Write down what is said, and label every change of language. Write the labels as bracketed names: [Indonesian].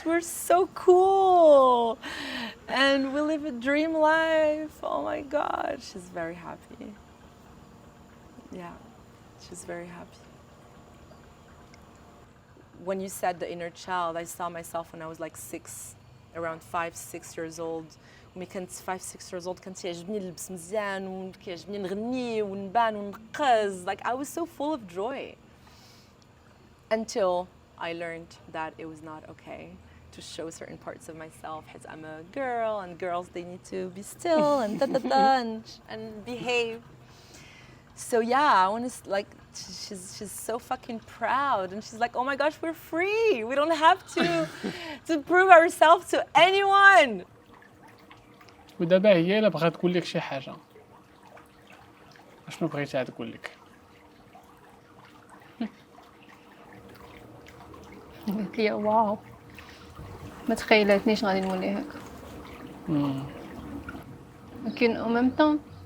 [English] We're so cool. And we live a dream life. Oh my God, she's very happy. Yeah, she's very happy. When you said the inner child, I saw myself when I was like 6, around 5, 6 years old. [Arabic] ملي كنت 5 6 [English] years old [Arabic] كان تيعجبني نلبس مزيان وكيعجبني نغني ونبان ونقز. [English] Like I was so full of joy until I learned that it was not okay to show certain parts of myself. I'm a girl and girls they need to be still and da da da and behave. So yeah, I want to like she's so fucking proud and she's like, oh my gosh, we're free. We don't have to prove ourselves to anyone. [Arabic] ودابا هي الا بغات تقول لك شي حاجه اشنو بغيتها تقول لك؟ قالت لي واو ما تخيلاتنيش غادي نولي هكا. لكن او ميم طون